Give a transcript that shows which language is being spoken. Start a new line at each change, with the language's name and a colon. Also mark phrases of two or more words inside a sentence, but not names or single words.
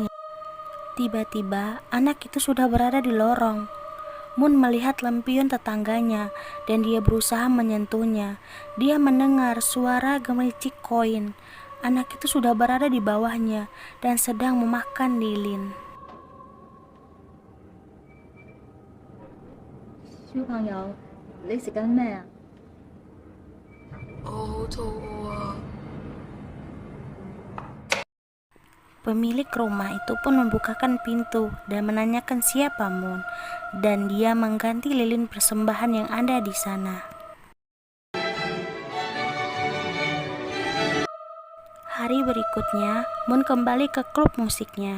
Indonesian: Tiba-tiba anak itu sudah berada di lorong. Moon melihat lampion tetangganya dan dia berusaha menyentuhnya. Dia mendengar suara gemericik koin. Anak itu sudah berada di bawahnya dan sedang memakan lilin.
Cantonese: 小朋友，你食緊咩啊？
Indonesian: Pemilik rumah itu pun membukakan pintu dan menanyakan siapa Moon, dan dia mengganti lilin persembahan yang ada di sana. Hari berikutnya, Moon kembali ke klub musiknya.